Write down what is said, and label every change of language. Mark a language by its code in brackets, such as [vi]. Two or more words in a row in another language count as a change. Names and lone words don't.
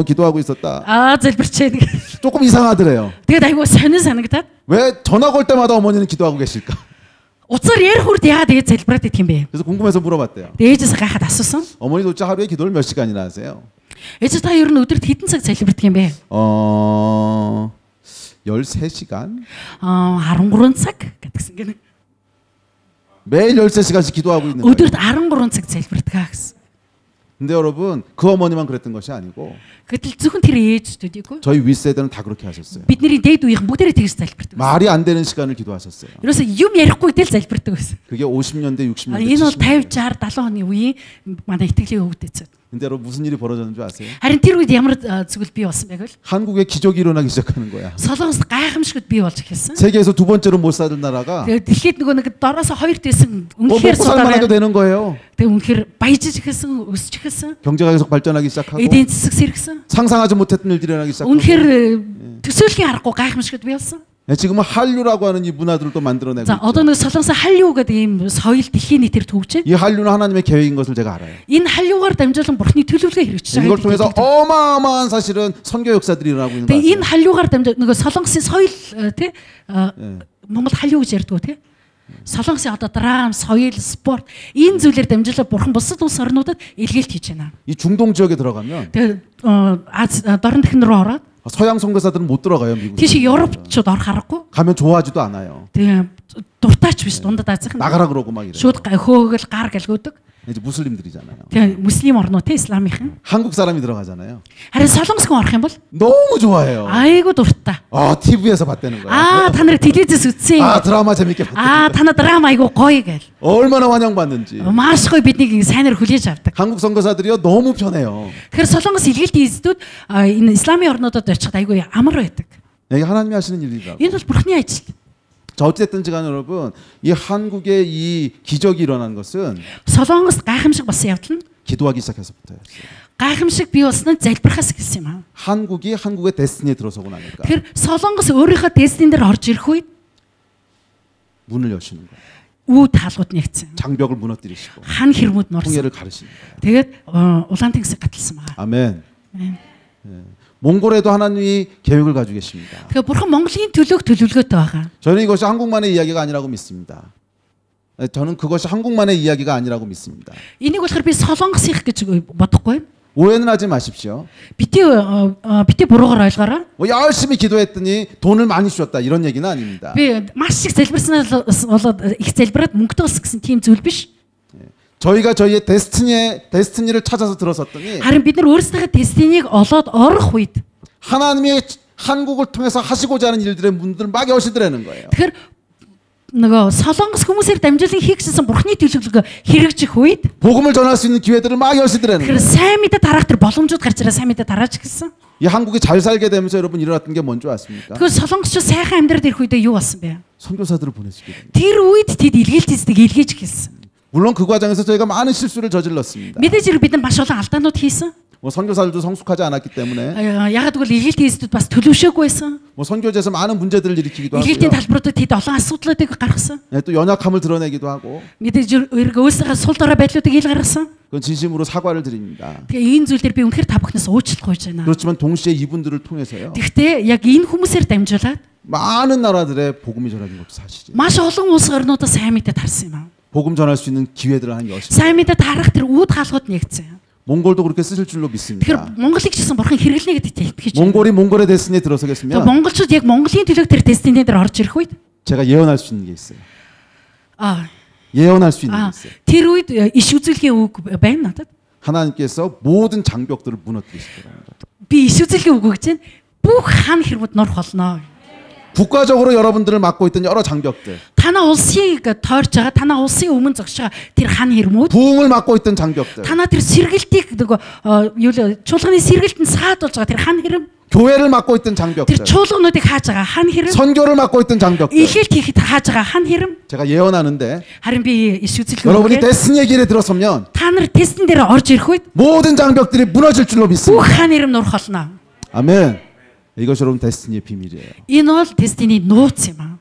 [ko] 기도하고 있었다. [mn] залбирч байна гэл. [ko] 조금 이상하더래요. [mn] Тэгээд айгуу сонин санагдаад [ko] 왜 전화 걸 때마다 어머니는 기도하고 계실까? [mn] уцаар ярих хүрд яагаад тэгээд залбираад идэх юм бэ? [ko] 그래서 궁금해서 물어봤대요. [mn] ээжээс гайхаад асуусан. [ko] 어머니 도대체 하루에 기도를 몇 시간이나 하세요? [mn] ээж та ер нь өдөрт хэдэн цаг залбирдаг юм бэ? [ko] 13시간? [mn] 13 цаг гэдгсэн гэнэ. [ko] 매일 13시간씩 기도하고 있는 거예요. [mn] өдөрт 13 цаг залбирдаг гэсэн. [ko] 근데 여러분 그 어머니만 그랬던 것이 아니고 [mn] Гэтэл зөвхөн тэр ээждүүдийг [ko] 저희 윗세대는 다 그렇게 하셨어요. [mn] бидний дээд үеийнхэн бүгдээрээ тэгж залбирдаг. [ko] 말이 안 되는 시간을 기도하셨어요. [mn] Ерөөсөө юм ярихгүй тэл залбирдаг байсан. [ko] 그게 50년대, 60년대, [mn] Энэ бол 50, [ko] 70년대. [mn] 60, 70 оны үеийн манай итгэлийн өвдөцөд. [ko] 근데 여러분 무슨 일이 벌어졌는지 아세요? [mn] Харин тэр үед ямар зүйл бий болсон байг вэ? [ko] 한국에 기적이 일어나기 시작하는 거야. [mn] Солонгост гайхамшигуд бий болж эхэлсэн. [ko] 세계에서 두 번째로 못 사는 나라가 [mn] Тэгээд дэлхийд нөгөө нэг дороосо хоёр дэсэн үнэхээр [ko] 먹고 살만 해도 되는 거예요. [mn] тэгээд үнэхээр баяжиж эхэлсэн, өсөж эхэлсэн. [ko] 경제가 계속 발전하기 시작하고 [mn] Эдийн засаг сэргсэн. [ko] 상상하지 못했던 일들이 일어나기 시작하고 [mn] Үнэхээр төсөөлхийн аргагүй гайхамшигуд бий болсон. [ko] 지금은 한류라고 하는 이 문화들도 만들어내고 [mn] За [ko] 있죠. [mn] одоо нэг солонгос 한류 гэдэг ийм соёл дэлхийн нийтээр төвж байна. [ko] 이 한류는 하나님의 계획인 것을 제가 알아요. [mn] Энэ 한류гаар дамжуулан бурхны төлөвлөгөө хэрэгжиж [ko] 이걸 [mn] байгаа. [ko] 통해서 어마어마한 사실은 선교 역사들이 일어나고 있는 [mn] Тэгээ энэ [ko] 거예요. [mn] 한류гаар дамжуулан нөгөө солонгосын соёл тий Монгол 한류 гэж ярьдаг тий. Солонгосын одоо драм, соёл, спорт энэ зүйлээр дамжуулан бурхан бусад улс орнуудад илгээлт хийж байна. [ko] 이 중동 지역에 들어가면 [mn] Тэгээ Аз дорн тэхэн рүү ороод [ko] 서양 선교사들은 못 들어가요, 미국에. [mn] тийш Европчууд орох аргагүй. [ko] 가면 좋아하지도 않아요. [mn] Тэгээ дуртаач биш дундад Азийнхан [ko] 나가라 그러고 막 이래요. [mn] шууд хөөгөл гар гэлгөөдөг. [ko] 이제 무슬림들이잖아요. [mn] Тэгээ муслим орнууд те исламынхан. [ko] 한국 사람이 들어가잖아요. [mn] Харин солонгос хүн орох юм бол [ko] 너무 좋아해요. [mn] айгуу дуртай. [ko] TV에서 봤다는 거예요. [mn] Та нар телевизээс үзсэн. [ko] 드라마 재밌게 봤다. [mn] Та нар драма айгуу гоё гээл. [ko] 얼마나 환영받는지. [mn] Маш гоё биднийг сайнаар хүлээж авдаг. [ko] 한국 선교사들이요 너무 편해요. [mn] Тэгэхээр солонгос илгээлтийн эзэдүүд энэ исламын орнуудад очиход айгуу амар байдаг. [ko] 이게 하나님이 하시는 일이라고. [mn] Энэ бол бурхны ажил. [ko] 자 어쨌든지 간에 여러분 이 한국의 이 기적이 일어난 것은 [mn] Солонгост гайхамшиг болсон явдал нь [ko] 기도하기 시작해서부터였어요. [mn] гайхамшиг бий болсон нь залбирахаас гэсэн юм аа. [ko] 한국이 한국의 데스티니에 들어서고 나니까 [mn] Тэгэхээр солонгос өөрийнхөө дестин дээр орж ирэх үед [ko] 문을 여시는 거예요. [mn] үүд хаалгууд нэгцэн. [ko] 장벽을 무너뜨리시고 [mn] Хан хэрмүүд нурсан. [ko] 통일을 가르시는 거예요. [mn] Тэгээд улаан тэнгисийг гаталсан байгаа. [ko] 아멘. 몽골에도 하나님이 계획을 가지고 계십니다. [mn] Тэгэхээр бурхан Монголын төлөөх төлөвлөгөөтэй байгаа. [ko] 저는 이것이 한국만의 이야기가 아니라고 믿습니다. 저는 그것이 한국만의 이야기가 아니라고 믿습니다. [mn] Энийг болохоор би солонгосийнх гэж бодохгүй. [ko] 오해는 하지 마십시오. [mn] Бити буруугаар ойлгоорой. [ko] 열심히 기도했더니 돈을 많이 주셨다 이런 얘기는 아닙니다. [mn] Би маш их залбирснаас болоод их залбираад мөнгө төгс гэсэн тийм зүйл биш. [ko] 저희가 저희의 데스티니를 찾아서 들어섰더니 [mn] Харин бид нар өөрсдийнхөө дестинийг олоод орох үед [ko] 하나님이 한국을 통해서 하시고자 하는 일들의 문들을 막 여시더라는 거예요. [mn] тэгэхээр нөгөө солонгос хүмүүсээр дамжуулан хийгсэн бурхны төлөвлөгөө хэрэгжих үед [ko] 복음을 전할 수 있는 기회들을 막 여시더라는 [mn] тэгэхээр [ko] 거예요. [mn] сайн мэдээ тараах тэр боломжууд гарч ирээ сайн мэдээ тараач гэсэн. [ko] 이 한국이 잘 살게 되면서 여러분 일어났던 게 뭔지 아십니까? [mn] Тэгэхээр солонгосч сайхан амьдраад ирэх үедээ юу болсон бэ? [ko] 선교사들을 보내시게 됩니다. [mn] Тэр үед тэд илгээлт эздэг илгээж гэлсэн. [ko] 물론 그 과정에서 저희가 많은 실수를 저질렀습니다. [mn] Мэдээж хэрэг бид нар маш олон алдаанууд хийсэн. [ko] 뭐 선교사들도 성숙하지 않았기 때문에 [mn] Ягаад гэвэл илгээлт эздэд бас төлөвшөөгүй байсан. [ko] 뭐 선교제에서 많은 문제들을 일으키기도 [mn] Илгээлтийн [ko] 하고요. [mn] талбаруудад тэд олон асуудлуудыг гаргасан. [ko] 또 연약함을 드러내기도 하고 [mn] Мэдээж хэрэг өөрсдөө сул дорой байдлуудыг ил гаргасан. [ko] 그건 진심으로 사과를 드립니다. [mn] Тэгээ энэ зүйлээр би үнэхээр та бүхнээс уучлалт гуйж байна. [ko] 그렇지만 동시에 이분들을 통해서요. [mn] Гэхдээ яг энэ хүмүүсээр дамжуулаад [ko] 많은 나라들의 복음이 전해진 것도 사실이에요. [mn] маш олон улс орнуудад сайн мэдээ тарсан юм аа. [ko] 복음 전할 수 있는 기회들을 한 여신. [mn] Сайн мэдээ тарах тэр үүд хаалгууд нэгцэн. [ko] 몽골도 그렇게 쓰실 줄로 믿습니다. [mn] Тэгэхээр Монголыг ч гэсэн бурхан хэрэглэнэ гэдэгт итгэж байна. [ko] 몽골이 몽골의 데스티니에 [mn] Тэгээ [ko] 들어서겠으면 [mn] монголчууд яг Монголын төлөв тэр дестинийн дээр орж ирэх үед [ko] 제가 예언할 수 있는 게 있어요. аа 예언할 수 있는 게 있어요. [mn] тэр үед иш үзүүлгийн үг байна надад. [ko] 하나님께서 모든 장벽들을 무너뜨리실 겁니다. [mn] Би иш үзүүлгийн үг гэж байна. Бүх хан хэрмүүд нор холноо. [ko] 국가적으로 여러분들을 막고 있던 여러 장벽들, [mn] Танаа улсыг тойрч байгаа, танаа улсын өмнө зогсож байгаа тэр хан хэрмүүд, [ko] 부흥을 막고 있던 장벽들, [mn] танаа тэр сэргэлтийг нөгөө юу л чуулганы сэргэлтэнд саадуулж байгаа тэр хан хэрэм, [ko] 교회를 막고 있던 [mn] тэр [ko] 장벽들, [mn] чуулгануудыг хааж байгаа хан хэрэм, [ko] 선교를 막고 있던 장벽들. [mn] илгээлт хийхэд хааж байгаа хан хэрэм. [ko] 제가 예언하는데 [mn] Харин би иш үзүүлэх [ko] 여러분이 [mn] үг. [ko] 데스니의 길에 들어서면 [mn] Та нар тестэн дээр орж ирэх үед [ko] 모든 장벽들이 무너질 줄로 [mn] бүх [ko] 믿습니다. [mn] хан хэрэм нурах болно. [ko] 아멘. 이것이 여러분 데스니의 비밀이에요. [mn] Энэ бол тестний нууц юм аа.